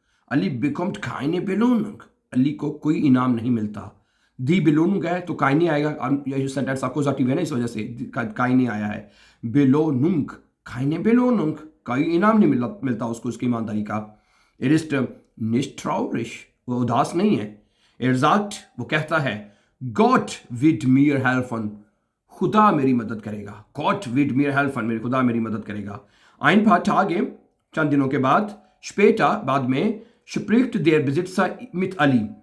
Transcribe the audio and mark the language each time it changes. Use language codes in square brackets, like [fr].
[de] अली bekommt keine Belohnung। [hi] Ali को कोई इनाम नहीं मिलता। दी बेलोनुंग है तो काइने आएगा। ये सेंटेंस अक्यूजेटिव है ना, इस वजह से काइने आया है। बेलोनुंग, काइने बेलोनुंग, कोई इनाम नहीं मिलता उसको उसकी ईमानदारी का। [de] Er ist nicht traurig। [hi] वो उदास नहीं है। [de] Er sagt, [hi] वो कहता है, [de] Gott wird mir helfen। [hi] खुदा मेरी मदद करेगा। [de] Gott wird mir helfen, [hi] मेरे खुदा मेरी मदद करेगा। [de] Ein paar Tage, [hi] चंद दिनों के बाद, [de] später, [hi] बाद में, [de] spricht der Besitzer mit Ali।